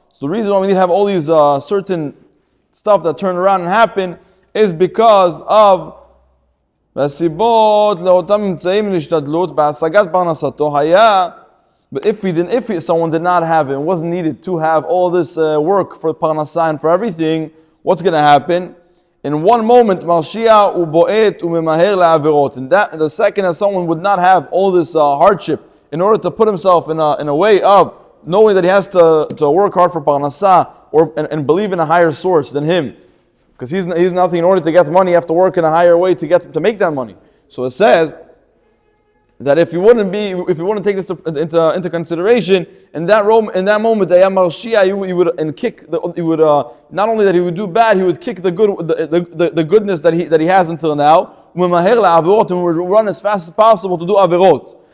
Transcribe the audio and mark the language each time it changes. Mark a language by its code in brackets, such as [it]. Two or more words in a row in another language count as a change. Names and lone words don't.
[en] So the reason why we need to have all these certain stuff that turn around and happen is because of but if someone did not have it, it wasn't needed to have all this work for Parnassah and for everything, what's going to happen? In one moment, [he] מלשיא ובועט וממהר לעבירות. [en] And the second that someone would not have all this hardship in order to put himself in a way of knowing that he has to work hard for Parnassah and believe in a higher source than him. Because he's nothing. In order to get money, you have to work in a higher way to make that money. So it says that if you wouldn't take this into consideration, in that moment, not only that he would do bad, he would kick the goodness that he has until now, and would run as fast as possible to do averot.